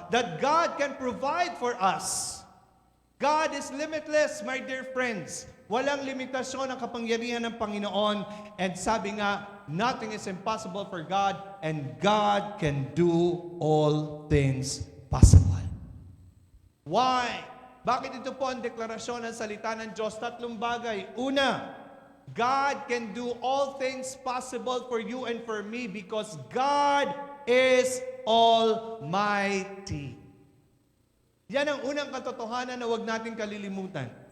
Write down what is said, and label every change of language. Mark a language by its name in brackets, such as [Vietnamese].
[English] That God can provide for us. God is limitless, my dear friends. [Filipino] Walang limitasyon ang kapangyarihan ng Panginoon. [English] And [Filipino] sabi nga, [English] nothing is impossible for God, and God can do all things possible. Why? [Filipino] Bakit ito po ang deklarasyon ng salita ng Diyos? Tatlong bagay. [English] Una, God can do all things possible for you and for me because God is Almighty. [Filipino] Yan ang unang katotohanan na huwag natin kalilimutan.